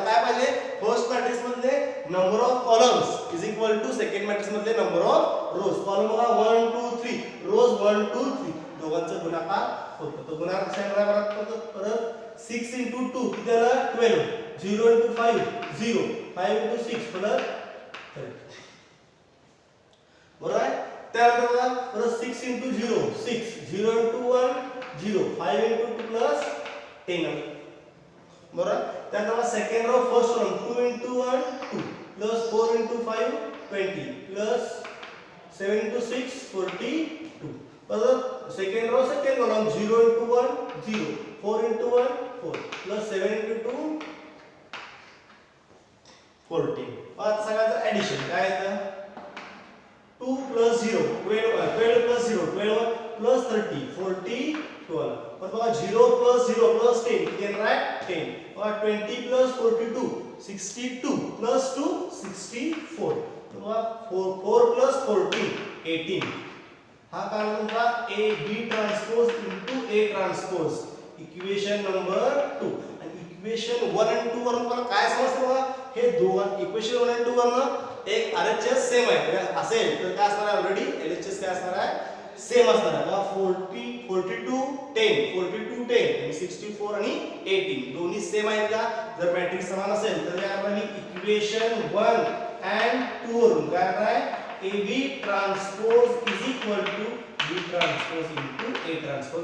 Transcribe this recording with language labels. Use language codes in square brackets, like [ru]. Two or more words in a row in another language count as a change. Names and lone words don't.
[mr] काय पाहिजे [en] first matrix [mr] मध्ये [en] number of columns is equal to second matrix [mr] मध्ये [en] number of rows column [mr] बघा 1 2 3 रोज 1 2 3 दोघांचा गुणाकार होतो तो गुणाकार कसा करायचा परत 6 into 2 किती आलं 12 0 into 5 0 5 into 6 परत 30 बरोबर आहे त्यानंतर बघा परत 6 into 0 6 0 into 1 0 5 into 2 plus 10 बरोबर. त्यानंतर [en] second row first row [mr] 2 into 1 2 plus 4 into 5 20 plus 7 into 6 42 परत [en] second row second column [mr] 0 into 1 0 4 into 1 4 plus 7 into 2 14. आता सगळ्याचं ऍडिशन काय येतं 2 plus 0 12 12 plus 0 12 plus 30 40 12. पण बघा 0 plus 0 plus 10 10 right 10. बघा 20 plus 42 62 plus 2 64. बघा 4 plus 14 18. हा काय तुमचा [en] A B transpose into A transpose equation number 2. [mr] आणि इक्वेशन 1 आणि 2 वरून मला काय समजतं बघा हे दोन इक्वेशन 1 आणि 2 वरून एक RHS सेम आहे असेल तर काय असणार आहे ऑलरेडी LHS काय असणार आहे सेम असणार आहे बघा 40 42 10 42 10 आणि 64 आणि 18 दोन्ही सेम आहेत का जर मॅट्रिक्स समान असेल तर या आपण इक्वेशन 1 and 2 वरून काय आहे [en] AB transpose is equal to B transpose into A transpose.